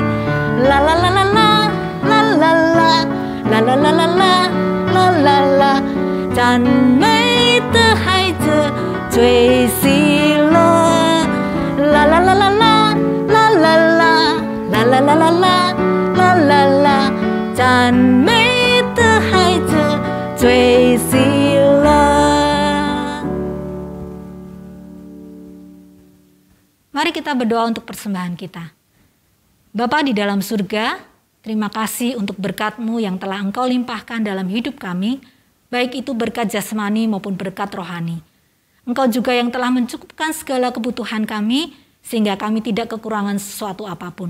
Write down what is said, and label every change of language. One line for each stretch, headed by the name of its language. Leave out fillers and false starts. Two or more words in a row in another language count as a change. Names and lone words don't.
Chinese: 啦啦啦啦啦啦啦啦啦啦啦啦啦啦啦，赞美的孩子最喜乐。啦啦啦啦啦啦啦啦啦啦啦啦啦啦啦，赞美的孩子最喜乐。
Indonesian: Mari kita berdoa untuk persembahan kita. Bapa di dalam surga, terima kasih untuk berkat-Mu yang telah Engkau limpahkan dalam hidup kami, baik itu berkat jasmani maupun berkat rohani. Engkau juga yang telah mencukupkan segala kebutuhan kami, sehingga kami tidak kekurangan sesuatu apapun.